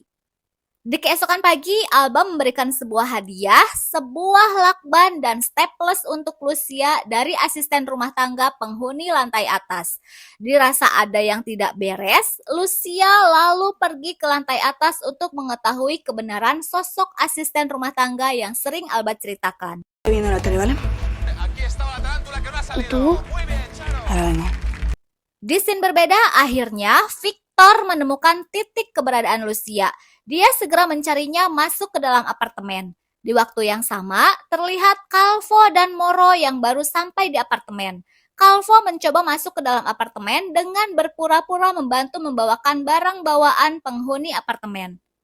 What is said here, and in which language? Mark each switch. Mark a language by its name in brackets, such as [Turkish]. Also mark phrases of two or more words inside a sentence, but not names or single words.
[Indonesian] Di keesokan pagi, Alba memberikan sebuah hadiah, sebuah lakban dan staples untuk Lucia dari asisten rumah tangga penghuni lantai atas. Dirasa ada yang tidak beres, Lucia lalu pergi ke lantai atas untuk mengetahui kebenaran sosok asisten rumah tangga yang sering Alba ceritakan. [Spanish] Estoy viendo la tele, ¿vale? ¿Y tú? Ahora vengo. [Indonesian] Di scene berbeda, akhirnya Victor menemukan titik keberadaan Lucia. Dia segera mencarinya masuk ke dalam apartemen. Di waktu yang sama, terlihat Calvo dan Moro yang baru sampai di apartemen. Calvo mencoba masuk ke dalam apartemen dengan berpura-pura membantu membawakan barang bawaan penghuni apartemen.